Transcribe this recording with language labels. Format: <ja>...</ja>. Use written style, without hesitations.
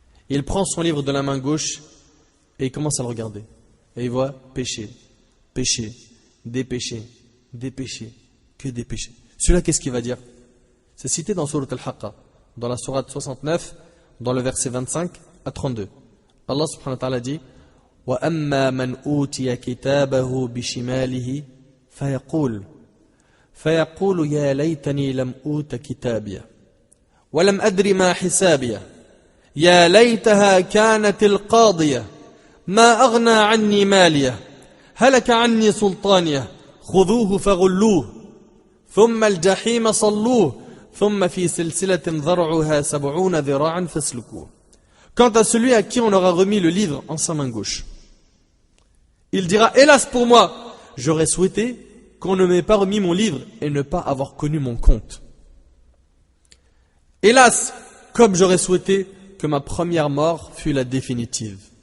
<fr>Il prend son livre de la main gauche et il commence à le regarder. Et il voit péché, péché, des péchés, des péchés, que des péchés. Celui-là, qu'est-ce qu'il va dire? C'est cité dans Surat Al-Haqqa, dans la sourate 69, dans le verset 25 à 32.</fr> <ar>Allah subhanahu wa ta'ala dit وَأَمَّا مَنْ أُوتِيَ كِتَابَهُ بِشِمَالِهِ فيقول يا ليتني لم أوت كتابيه ولم أدر ما حسابيه يا ليتها كانت القاضية ما أغنى عني ماليه هلك عني سلطانيه خذوه فغلوه ثم الجحيم صلوه ثم في سلسلة ذرعها 70 ذراعا فاسلكوه.</ar> <fr>Quant à celui à qui on aura remis le livre en sa main gauche, il dira, hélas pour moi, j'aurais souhaité qu'on ne m'ait pas remis mon livre et ne pas avoir connu mon compte. Hélas, comme j'aurais souhaité que ma première mort fût la définitive.</fr>